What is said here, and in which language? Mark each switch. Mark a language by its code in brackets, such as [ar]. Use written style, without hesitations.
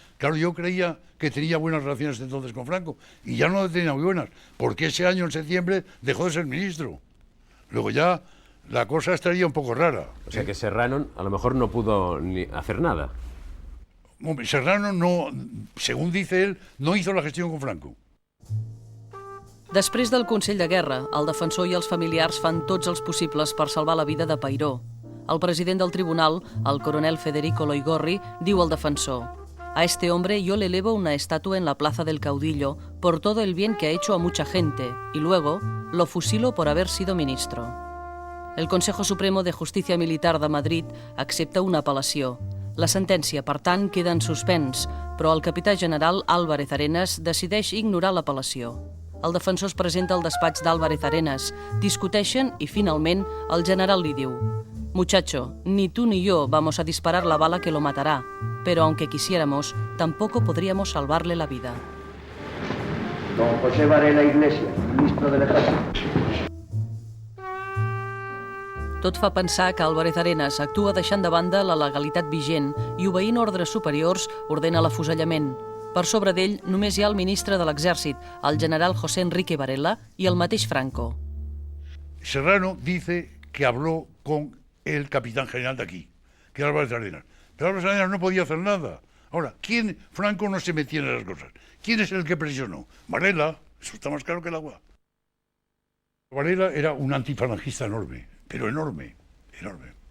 [es] Claro, yo creía que tenía buenas relaciones entonces con Franco, y ya no tenía muy buenas, porque ese año, en septiembre, dejó de ser ministro. Luego ya la cosa estaría un poco rara. O sea que Serrano a lo mejor no pudo ni hacer nada. Hombre, Serrano no, según dice él, no hizo la gestión con Franco. [ca] Després del Consell de Guerra, el defensor i els familiars fan tots els possibles per salvar la vida de Peiró. El president del tribunal, el coronel Federico Loigorri, diu al defensor: [es] A este hombre yo le elevo una estatua en la Plaza del Caudillo por todo el bien que ha hecho a mucha gente y luego lo fusilo por haber sido ministro. [ca] El Consejo Supremo de Justícia Militar de Madrid accepta una apel·lació. La sentència, per tant, queda en suspens, però el capità general Álvarez Arenas decideix ignorar l'apel·lació. El defensor es presenta al despatx d'Álvarez Arenas, discuteixen i, finalment, el general li diu: [es] «Muchacho, ni tú ni yo vamos a disparar la bala que lo matará, pero aunque quisiéramos, tampoco podríamos salvarle la vida». Don José Varela Iglesias, ministro del Ejército. [ca] Tot fa pensar que Álvarez Arenas actua deixant de banda la legalitat vigent i, obeint ordres superiors, ordena l'afusellament. Per sobre d'ell només hi ha el ministre de l'Exèrcit, el general José Enrique Varela, i el mateix Franco. [es] Serrano dice que habló con el capitán general de aquí, que era Álvarez Arenas. Pero Álvarez Arenas no podía hacer nada. Ahora, Franco no se metía en esas cosas. ¿Quién es el que presionó? Varela, eso está más claro que el agua. Varela era un antifalangista enorme, pero enorme, enorme.